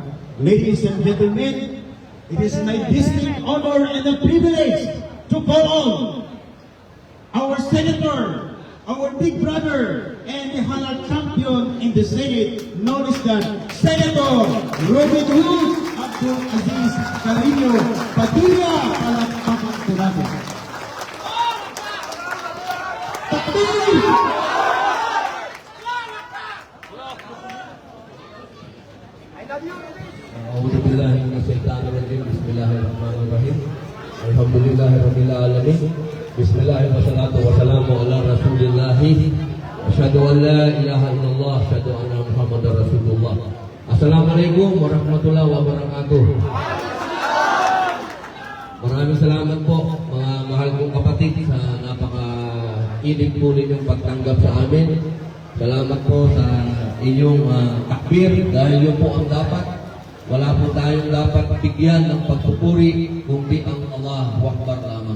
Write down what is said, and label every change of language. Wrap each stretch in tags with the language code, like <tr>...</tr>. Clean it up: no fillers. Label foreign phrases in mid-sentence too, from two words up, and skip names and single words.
<en>Ladies and gentlemen, it is my distinct honor and a privilege to call on our senator, our big brother, and the halal champion in the Senate, known as the Senator Robin Hood Abdul Aziz Carino Padilla,</en> <tl>palakpakan po natin.</tl> <ar>Takbir! أعوذ بالله من الشيطان الرجيم. بسم الله الرحمن الرحيم. الحمد لله رب العالمين. بسم الله الرحمن الرحيم. والسلام على رسول الله. أشهد أن لا إله إلا الله، أشهد أن محمدا رسول الله. السلام عليكم ورحمة الله وبركاته.</ar> <tl>Maraming salamat po mga mahal kong kapatid sa napaka-inig po ninyong pagtanggap sa amin. Salamat po sa inyong takbir dahil yun po ang dapat. Wala po tayong dapat bigyan ng pagpupuri kundi ang</tl> <ar>الله أكبر</ar> <tl>lamang.</tl>